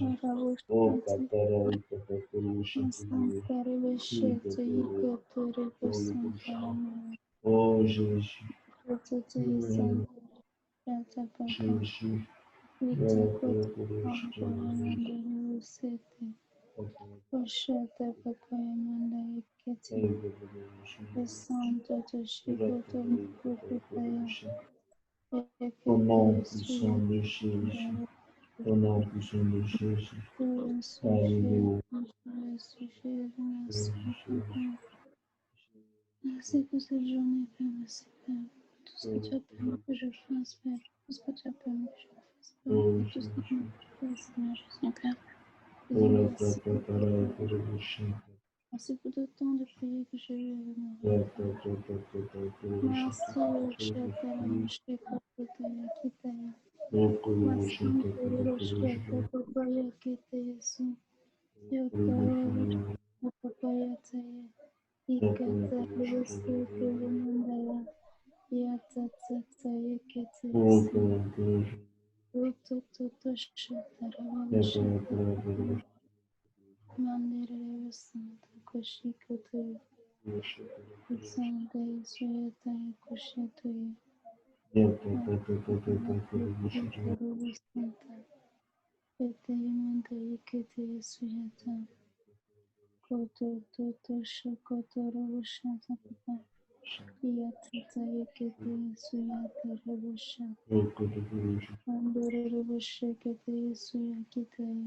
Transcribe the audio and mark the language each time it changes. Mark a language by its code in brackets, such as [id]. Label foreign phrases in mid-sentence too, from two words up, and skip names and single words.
[fr] Oh, Katara, Ikapakuru, Shanturu, Ikapakuru, oh Jésus, Jésus, Oshata papa yamanda ikete esanta toshikoto mukupaya au ekete nom suya puissant de Jésus, au nom puissant de Jésus, Alléluia. Merci pour cette journée, Père, merci Père, pour tout ce que tu as permis que je fasse, Père, tout ce que tu as permis que je fasse, Père, Oh et tout ce que tu m'as fait, Seigneur Jésus, Père. Jésus. Merci pour le temps de prière que j'ai eu avec mon Père. Merci, Shatara, Shekotaya, Kitaya. Merci, Papaya, Kitaya, Su. Yoto, Papaya, Taya. Ikata, Yesu, Mandaya. Yatata, Taya, Kitaya, Su. Yoto, Toto, Shatara, Shekotaya. Mandere, Santa, Koshikotoya. Santa, Yesuyataya, Koshitoya. Santa, Peteyamanda, Ikete, Suyata. Koto, Toto, Shokotoro, Shanta, Papa. Yatata, Ikete, Suyata, Robosha. Andore, Roboshekete, Suyakitaya.